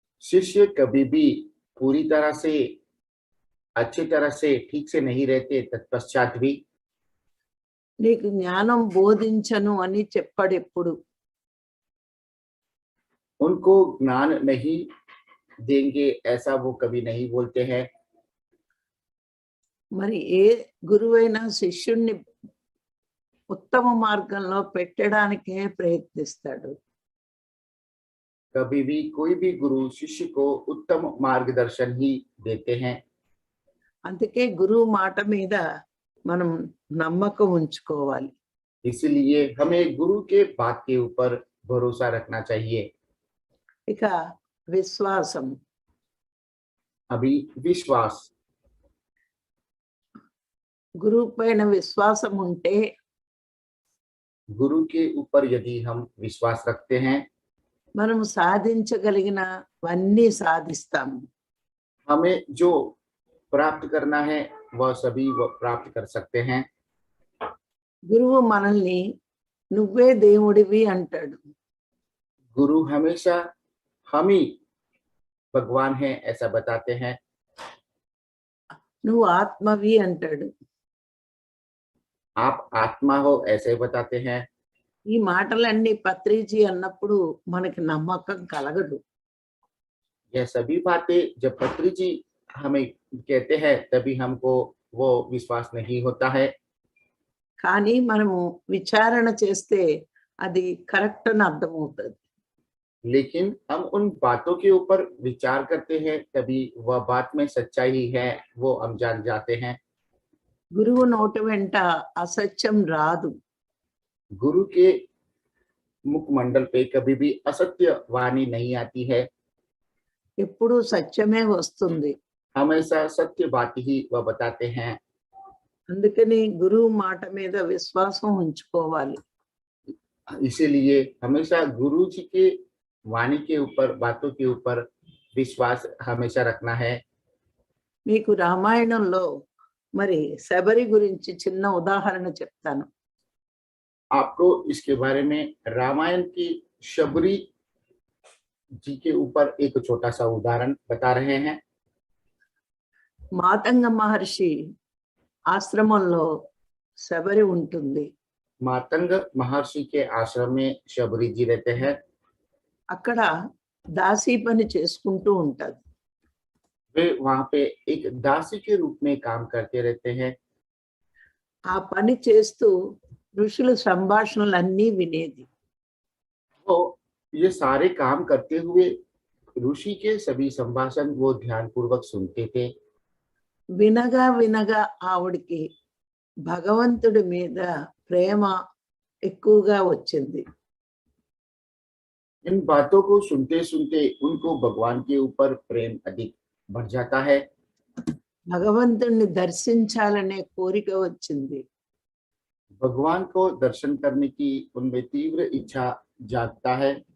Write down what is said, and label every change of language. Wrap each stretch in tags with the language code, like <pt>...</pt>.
<hi>शिष्य कभी भी पूरी तरह से अच्छी तरह से ठीक से नहीं रहते, तत्पश्चात भी</hi> <te>నీకు జ్ఞానం బోధించను అని చెప్పాడు ఎప్పుడు.</te> <hi>उनको ज्ञान नहीं देंगे ऐसा वो कभी नहीं बोलते हैं।</hi> <te>మరి ఏ గురువైనా శిష్యుణ్ణి ఉత్తమ మార్గంలో పెట్టడానికే ప్రయత్నిస్తాడు.</te> <hi>कभी भी कोई भी गुरु शिष्य को उत्तम मार्गदर्शन ही देते हैं।</hi> <te>అందుకే గురువు మాట మీద మనం నమ్మకం ఉంచుకోవాలి.</te> <hi>इसलिए हमें गुरु के बात के ऊपर भरोसा रखना चाहिए।</hi> <te>ఇక విశ్వాసం,</te> <hi>अभी विश्वास,</hi> <te>గురువు పైన విశ్వాసం ఉంటే</te> <hi>गुरु के ऊपर यदि हम विश्वास रखते हैं,</hi> <te>మనం సాధించగలిగినవన్నీ సాధిస్తాము.</te> <hi>हमें जो प्राप्त करना है वह सभी वह प्राप्त कर सकते हैं।</hi> <te>గురువు మనల్ని నువ్వే దేవుడివి అంటాడు.</te> <hi>गुरु हमेशा हम ही भगवान हैं ऐसा बताते हैं।</hi> <te>నువ్వు ఆత్మవి అంటాడు.</te> <hi>आप आत्मा हो ऐसे बताते हैं।</hi> <te>ఈ మాటలన్నీ పత్రిజీ అన్నప్పుడు మనకి నమ్మకం కలగదు.</te> <hi>यह सभी बातें जब पत्री जी हमें कहते हैं तभी हमको वो विश्वास नहीं होता है,</hi> <te>కానీ మనము విచారణ చేస్తే అది కరెక్ట్ అని అర్థమవుతుంది.</te> <hi>लेकिन हम उन बातों के ऊपर विचार करते हैं तभी वह बात में सच्चाई है वो हम जान जाते हैं।</hi> <te>గురువు నోటి వెంట అసత్యం రాదు.</te> <hi>गुरु के मुखमंडल पे कभी भी असत्य वाणी नहीं आती है,</hi> <te>ఎప్పుడూ సత్యమే వస్తుంది.</te> <hi>हमेशा सत्य बात ही वह बताते हैं।</hi> <te>అందుకని గురువు మాట మీద విశ్వాసం ఉంచుకోవాలి.</te> <hi>इसीलिए हमेशा गुरु जी के वाणी के ऊपर, बातों के ऊपर विश्वास हमेशा रखना है।</hi> <te>మీకు రామాయణంలో మరి శబరి గురించి చిన్న ఉదాహరణ చెప్తాను.</te> <hi>आपको इसके बारे में रामायण की शबरी जी के ऊपर एक छोटा सा उदाहरण बता रहे हैं।</hi> <te>మాతంగ మహర్షి ఆశ్రమంలో శబరి ఉంటుంది.</te> <hi>मातंग महर्षि के आश्रम में शबरी जी रहते हैं।</hi> <te>అక్కడ దాసీ పని చేసుకుంటూ ఉంటది.</te> <hi>वे वहां पे एक दासी के रूप में काम करते रहते हैं।</hi> <te>ఆ పని చేస్తూ ఋషుల సంభాషణలన్నీ వినేది.</te> <hi>वो ये सारे काम करते हुए ऋषि के सभी संभाषण वो ध्यान पूर्वक सुनते थे।</hi> <te>వినగా వినగా ఆవిడికి భగవంతుడి మీద ప్రేమ ఎక్కువగా వచ్చింది.</te> <hi>इन बातों को सुनते सुनते उनको भगवान के ऊपर प्रेम अधिक बढ़ जाता है।</hi> <te>భగవంతుణ్ణి దర్శించాలనే కోరిక వచ్చింది.</te> <hi>भगवान को दर्शन करने की उनमें तीव्र इच्छा जागता है।</hi>